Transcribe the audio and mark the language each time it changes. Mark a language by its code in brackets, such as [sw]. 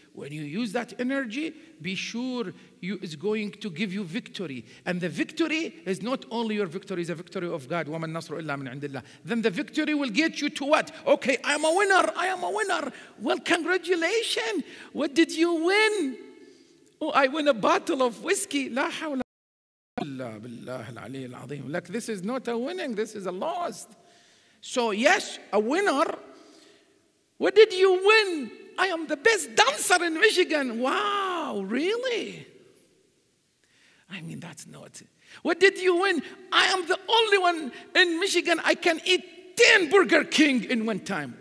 [en] When you use that energy, be sure it's going to give you victory. And the victory is not only your victory, it's a victory of God. [ar] وَمَا النَّصْرُ إِلَّا مِنْ عِنْدِ اللَّهِ. [en] Then the victory will get you to what? Okay, I'm a winner, I am a winner. Well, congratulations. What did you win? Oh, I win a bottle of whiskey. [ar] لا حول إلا بالله العلي العظيم. [en] Like, this is not a winning, this is a loss. So yes, a winner. What did you win? I am the best dancer in Michigan. Wow, really? I mean, that's not. What did you win? I am the only one in Michigan I can eat 10 Burger King in one time.